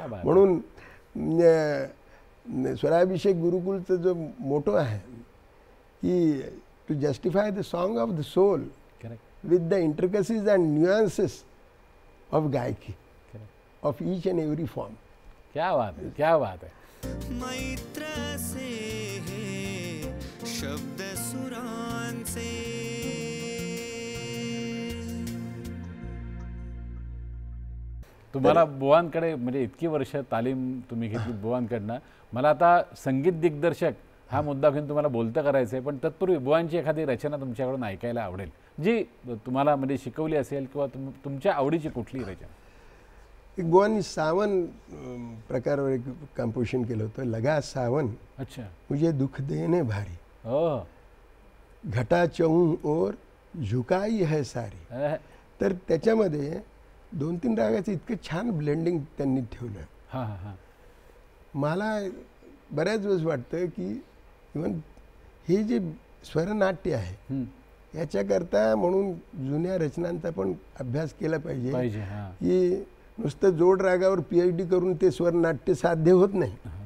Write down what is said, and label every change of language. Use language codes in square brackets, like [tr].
[mr] म्हणून स्वराभिषेक गुरुकुलचा जो मोटो आहे की [en] To justify the song of the soul with the intricacies and nuances of gayaki of each and every form. [hi] क्या बात है, क्या बात है. [mr] मैत्र से है शब्द सुरांचे. तुम्हाला बुवांकडे म्हणजे इतकी वर्ष तालीम तुम्ही घेतली बुवांकडनं. मला आता संगीत दिग्दर्शक हा मुद्दा घेऊन तुम्हाला बोलतं करायचं आहे, पण तत्पूर्वी बुवांची एखादी रचना तुमच्याकडून ऐकायला आवडेल जी तुम्हाला म्हणजे शिकवली असेल किंवा तुमच्या आवडीची कुठली रचना. एक बुवांनी सावन प्रकारावर एक कंपोजिशन केलं होतं, लगा सावन. अच्छा. [hi] मुझे दुख देने भारी, हो, घटा चहूं और झुकाई है सारी. [mr] तर त्याच्यामध्ये 2-3 रागाचं इतकं छान ब्लेंडिंग त्यांनी ठेवलं. हां हां हां. मला बऱ्याच वेळेस वाटतं की इव्हन हे जे स्वरनाट्य आहे याच्याकरता म्हणून जुन्या रचनांचा पण अभ्यास केला पाहिजे की नुसतं जोड रागावर PhD करून ते स्वरनाट्य साध्य होत नाही.